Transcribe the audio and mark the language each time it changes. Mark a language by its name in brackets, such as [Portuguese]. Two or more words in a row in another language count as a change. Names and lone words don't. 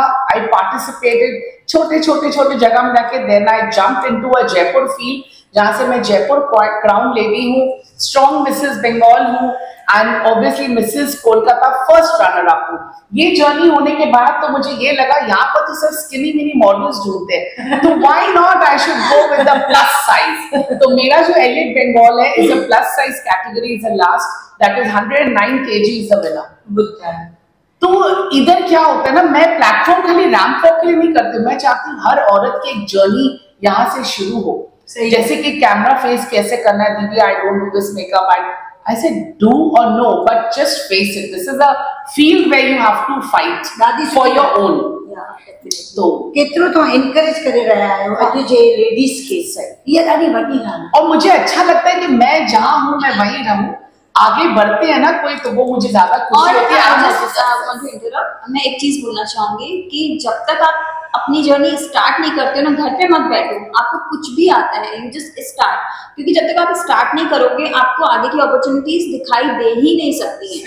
[English] I participated [Hindi] छोटे जगह में जाके, [English] then I jumped into a Jaipur field, [Hindi] जहां से मैं जयपुर क्राउन लेडी हूँ, स्ट्रॉन्ग मिसेस बंगाल हूँ, [English] and obviously [Hindi] मिसेस कोलकाता [English] first runner up [Hindi] हूँ। ये जर्नी होने के बाद तो मुझे ये लगा यहाँ पर तो सिर्फ [English] skinny mini models [Hindi] ढूंढते हैं, तो [English] why not I should go with the plus size. [Hindi] तो मेरा जो एलिट बंगाल है [English] is a plus size category, is a last, that is 109 kg is the winner. [Hindi] तो इधर क्या होता है ना, मैं प्लेटफॉर्म खाली [English] ramp walk [Hindi] के लिए नहीं करती, मैं चाहती हूँ हर औरत की एक जर्नी यहाँ से शुरू हो। जैसे कि [English] camera face [Hindi] कैसे करना है, दीदी [English] I don't do this makeup, I said do or no, but just face it. This is a field where you have to fight for your own. [Hindi] तो [Sindhi] केतिरो तो एनकरेज करे रहा है अॼु जे लेडीज खे, ये ॾाढी वॾी ॻाल्हि है। [Hindi] और मुझे अच्छा लगता है कि मैं जहाँ हूँ मैं वहीं रहूँ, आगे बढ़ते हैं ना कोई, तो वो मुझे ज्यादा खुशी होती है। मैं एक चीज बोलना चाहूंगी कि जब तक आप अपनी जर्नी स्टार्ट नहीं करते हो ना, घर पे मत बैठो, आपको कुछ भी आता है, [English] you just start, [Hindi] क्योंकि जब तक आप स्टार्ट नहीं करोगे आपको आगे की अपॉर्चुनिटीज दिखाई दे ही नहीं सकती हैं।